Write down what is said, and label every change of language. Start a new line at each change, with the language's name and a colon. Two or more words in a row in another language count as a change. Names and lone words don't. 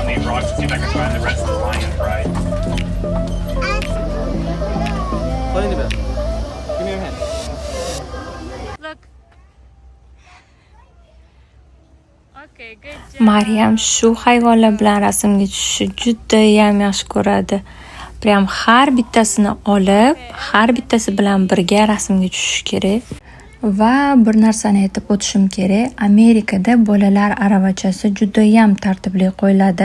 English: rocks to see if I can find the rest of the lion pride. Hold it back. Give me your hand. Look. Okay, good job.
Uzbek: Maryam shu hayvonlar bilan rasmga tushishni judayam yaxshi ko'radi. Prям har bittasini olib, har bittasi bilan birga rasmga tushish kerak. Va bir narsani aytib o'tishim kerak. Amerikada bolalar aravachasi judayam tartibli qo'yiladi.